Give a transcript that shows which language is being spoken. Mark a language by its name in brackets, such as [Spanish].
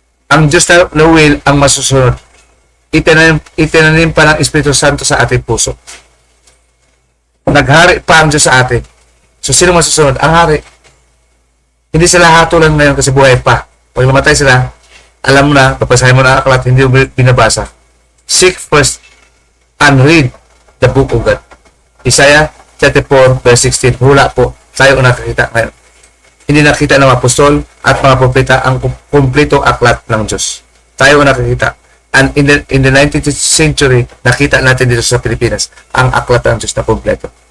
[Filipino] Ang Diyos na will ang masusunod. Itinanim pa ng Espiritu Santo sa ating puso. Naghari pa ang Diyos sa atin. So, sino masusunod? Ang hari. Hindi sila hatulan ngayon kasi buhay pa. Pag namatay sila, alam mo na, papasahin mo na ang aklat, hindi mo binabasa. [English] Seek first and read the book of God. [Filipino] Isaiah 34 verse 16. Hula po. Tayo nakakita ngayon. Hindi nakita ng apostol at mga propeta ang kumpletong aklat ng Diyos. Tayo nakakita. [English] And in the 19th century, [Filipino] nakita natin dito sa Pilipinas ang aklat ng Diyos na kumpleto.